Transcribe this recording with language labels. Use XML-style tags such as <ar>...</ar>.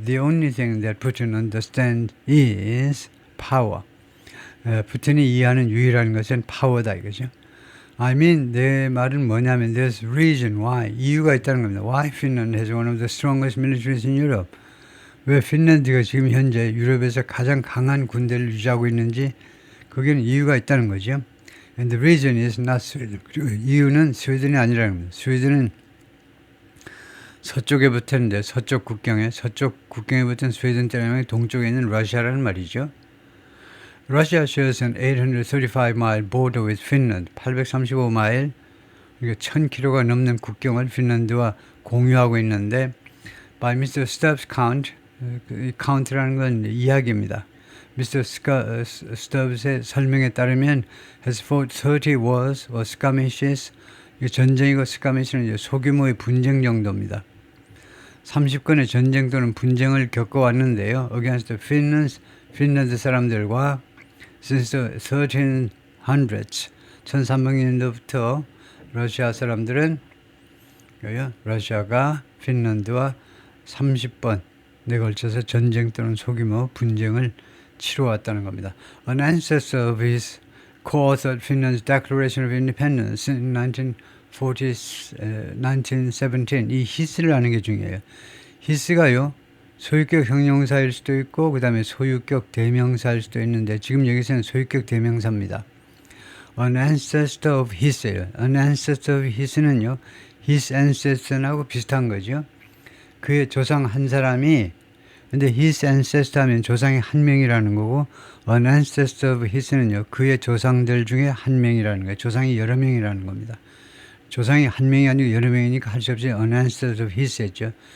<en>The only thing that Putin understands is power.</en> <ko>푸틴이 이해하는 유일한 것은 파워다 이거죠.</ko> <en>I mean,</en> <ko>내 말은 뭐냐면</ko> <en>there's reason why.</en> <ko>이유가 있다는 겁니다.</ko> <en>Why Finland has one of the strongest militaries in Europe.</en> <ko>왜 핀란드가 지금 현재 유럽에서 가장 강한 군대를 유지하고 있는지 거기는 이유가 있다는 거죠.</ko> <en>And the reason is not Sweden.</en> <ko>이유는 스웨덴이 아니라는 겁니다. 스웨덴은 서쪽에 붙었는데 서쪽 국경에 붙은 스웨덴 때문에 동쪽에 있는 러시아라는 말이죠.</ko> <en>Russia shares an 835-mile border with Finland.</en> <ko>835마일, 그러니까 1000km가 넘는 국경을 핀란드와 공유하고 있는데 by Mr.</ko> <en>Stubbs count,</en> <ko>count라는 건 이야기입니다.</ko> <en>Mr.</en> <ko>Stubbs의 설명에 따르면</ko> <en>has fought 30 wars or skirmishes.</en> <ko>전쟁이고 skirmish는 소규모의 분쟁 정도입니다. 30건의 전쟁 또는 분쟁을 겪어왔는데요. Against 핀란드 사람들과</ko> <en>since the 1300s</en> <ko>1300년도부터 러시아 사람들은 러시아가 핀란드와 30번에 걸쳐서 전쟁 또는 소규모 분쟁을 치러왔다는 겁니다.</ko> <en>An ancestor of his co-authored Finland's Declaration of Independence in 1917.</en> <ko>이 히스를 아는 게 중요해요. 히스가요. 소유격 형용사일 수도 있고 그 다음에 소유격 대명사일 수도 있는데 지금 여기서는 소유격 대명사입니다.</ko> <en>an ancestor of his예요. an ancestor of his는요, his ancestor하고</en> <ko>비슷한 거죠. 그의 조상 한 사람이, 근데</ko> <en>his ancestor</en> <ko>하면 조상이 한 명이라는 거고,</ko> <en>an ancestor of his</en> <ko>는요, 그의 조상들 중에 한 명이라는 거예요. 조상이 여러 명이라는 겁니다. 조상이 한 명이 아니고 여러 명이니까 할 수 없이</ko> <en>an ancestor of his</en> <ko>했죠.</ko>